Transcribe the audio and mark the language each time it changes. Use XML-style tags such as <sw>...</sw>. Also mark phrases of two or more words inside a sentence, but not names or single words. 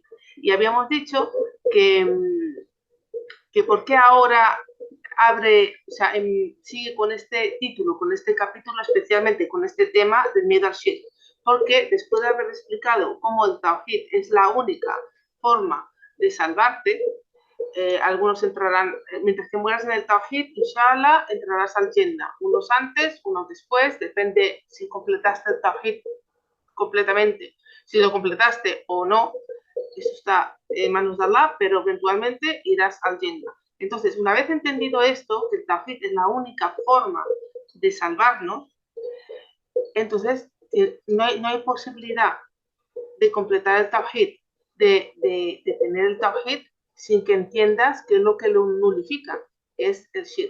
<es>Y habíamos dicho que por qué ahora sigue con este título, con este capítulo, especialmente con este tema del miedo al shirk. Porque después de haber explicado cómo el Tawhid es la única forma de salvarte, algunos entrarán, mientras que mueras en el Tawhid, inshallah, entrarás al Jannah. Unos antes, unos después, depende si completaste el Tawhid completamente. Si lo completaste o no, eso está en manos de Allah, pero eventualmente irás al Jannah. Entonces, una vez entendido esto, que el Tawhid es la única forma de salvarnos, entonces no hay posibilidad de completar el Tawhid, de tener el Tawhid sin que entiendas qué es lo que lo nulifica, es el shirk.</es>